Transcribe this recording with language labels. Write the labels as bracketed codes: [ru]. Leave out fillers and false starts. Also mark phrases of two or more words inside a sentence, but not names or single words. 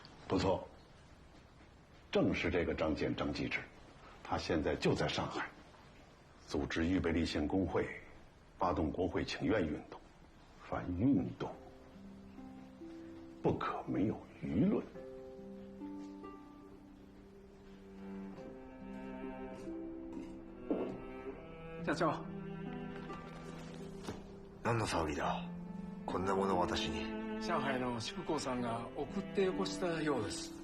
[zh] 不错，正是这个张俭张继直，他现在就在上海，组织预备立宪工会，发动国会请愿运动。凡运动，不可没有舆论。 [ja] 社長。何の騒ぎだ。こんなものを私に。上海の宿光さんが送ってよこしたようです。